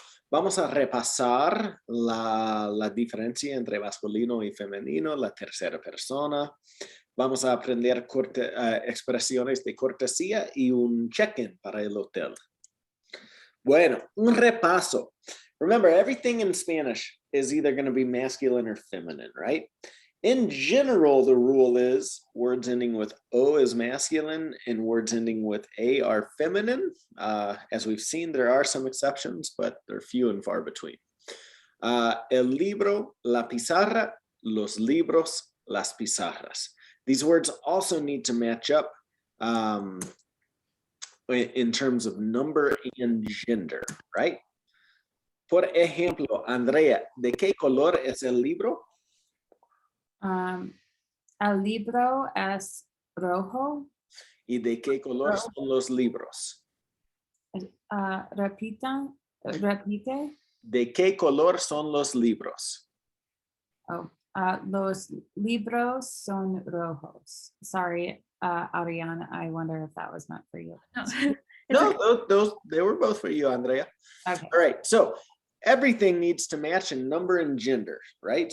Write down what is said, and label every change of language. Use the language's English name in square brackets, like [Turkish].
[Spanish] Vamos a repasar la diferencia entre masculino y femenino, la tercera persona. Vamos a aprender expresiones de cortesía y un check-in para el hotel. Bueno, un repaso. [English] Remember, everything in Spanish is either going to be masculine or feminine, right? In general, the rule is words ending with O is masculine and words ending with A are feminine. As we've seen, there are some exceptions, but they're few and far between. [Spanish] El libro, la pizarra, los libros, las pizarras. [English] These words also need to match up in terms of number and gender, right? [Spanish] Por ejemplo, Andrea, ¿de qué color es el libro? El libro es rojo. ¿Y de qué color son los libros? Repite. ¿De qué color son los libros? Los libros son rojos. [English] Sorry, Arianne, I wonder if that was meant for you. No, they were both for you, Andrea. Okay. All right, so everything needs to match in number and gender, right?